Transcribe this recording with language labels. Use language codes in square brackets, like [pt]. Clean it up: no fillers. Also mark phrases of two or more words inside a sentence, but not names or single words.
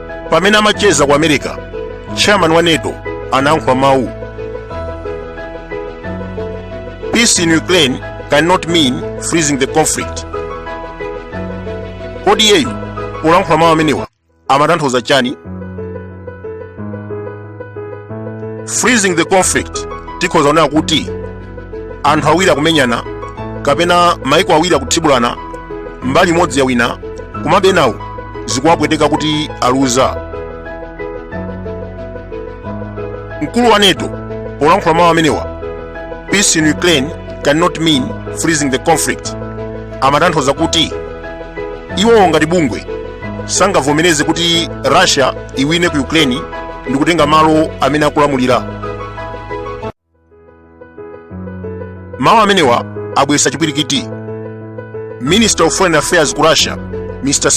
[ny] Pamene amacheza ku America, chairman wa NATO anayankhula mawu. [en] Peace in Ukraine cannot mean freezing the conflict. [ny] Kodi yeyu polankhula mawu amenewa amatanthauza chani? [en] Freezing the conflict [ny] tikhoza kunena kuti anthu awiri akumenyana kapena maiko awiri akuthibulana mbali imodzi ya wina, komabe nawo zikuwapweteka kuti aluza. Mkulu wa NATO polankhula mawu amenewa, [en] peace in Ukraine cannot mean freezing the conflict, [ny] amatanthauza kuti iwo ngati bungwe sangavomereze kuti Russia iwine ku Ukraine ndi kutenga malo amene akulamulira. Mawu amenewa abweretsa chipwirikiti. [en] Minister of Foreign Affairs ku Russia, Mr.